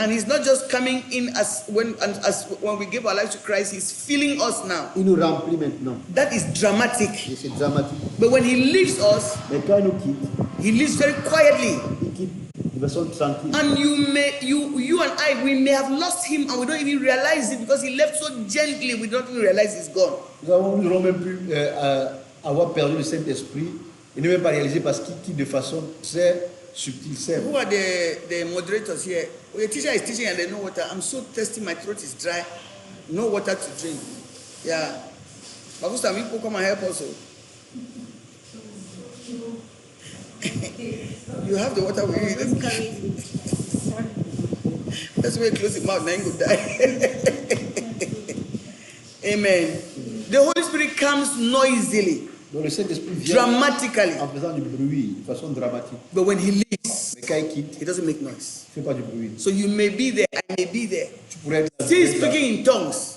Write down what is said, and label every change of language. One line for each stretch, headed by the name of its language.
English: And he's not just coming in as when we give our lives to Christ, he's filling us now.
French: Il nous remplit maintenant.
English: That is dramatic.
French: Et c'est dramatique.
English: But when he leaves us,
French: Mais quand il nous quitte,
English: he leaves very quietly.
French: il quitte de façon tranquille.
English: And you and I, we may have lost him and we don't even realize it because he left so gently, we don't even realize he's gone.
French: Nous n'aurons même pu avoir perdu le Saint-Esprit et ne même pas réaliser parce qu'il quitte de façon très subtile, simple.
English: Who are the moderators here? Well, the teacher is teaching and they know water. I'm so thirsty, my throat is dry. No water to drink. Yeah. But some people come and help also. You have the water with you. That's why you close your mouth, now you go die. Amen. The Holy Spirit comes noisily.
French: Donc le Saint-Esprit vient
English: Dramatically.
French: en faisant du bruit, de façon dramatique.
English: But when he leaves,
French: Mais quand il quitte,
English: he doesn't make noise.
French: il ne fait pas du bruit.
English: So you may be there, I may be there.
French: Tu pourrais être
English: Still speaking in tongues,